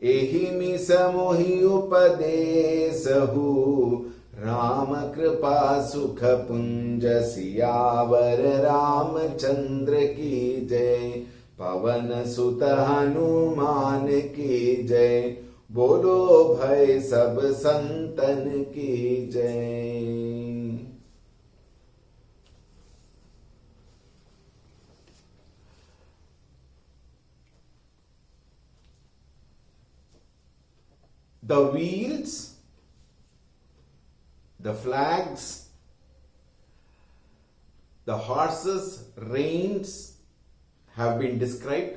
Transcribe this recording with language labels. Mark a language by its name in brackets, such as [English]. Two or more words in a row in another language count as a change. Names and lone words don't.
[Hindi] एहि समोहि उपदेसहु राम कृपा सुख पुंज सियावर रामचंद्र की जय। पवन सुत हनुमान की जय। बोलो भाई सब संतन की जय। [English] The wheels, the flags, the horses, reins have been described.